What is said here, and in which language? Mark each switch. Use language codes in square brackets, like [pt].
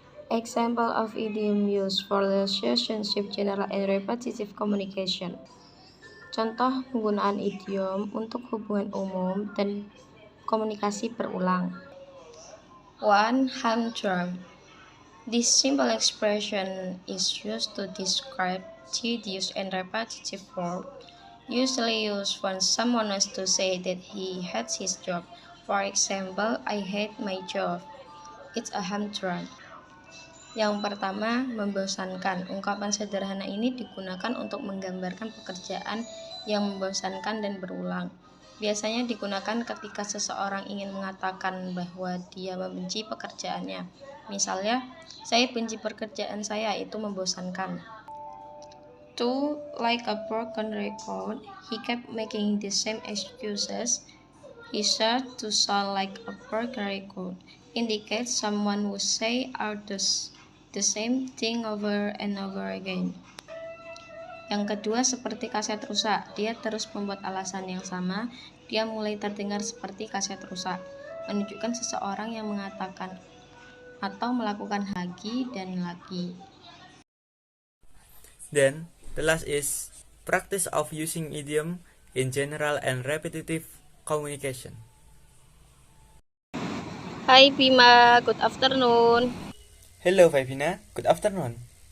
[en] Example of idiom used for relationship, general, and repetitive communication. [id] Contoh penggunaan idiom untuk hubungan umum dan komunikasi berulang. [en] 1. Humdrum. This simple expression is used to describe tedious and repetitive work, usually used when someone wants to say that he hates his job. For example, I hate my job. It's a humdrum. [id] Yang pertama, membosankan. Ungkapan sederhana ini digunakan untuk menggambarkan pekerjaan yang membosankan dan berulang. Biasanya digunakan ketika seseorang ingin mengatakan bahwa dia membenci pekerjaannya. Misalnya, saya benci pekerjaan saya, itu membosankan. 2. [en] Like a broken record, he kept making the same excuses. He started to sound like a broken record. Indicates someone who say or does the same thing over and over again. [id] Yang kedua, seperti kaset rusak. Dia terus membuat alasan yang sama. Dia mulai terdengar seperti kaset rusak, menunjukkan seseorang yang mengatakan atau melakukan lagi dan lagi. [en] Then, the last is practice of using idiom in general and repetitive communication. Hi Bima, good afternoon. Hello Vivina, good afternoon.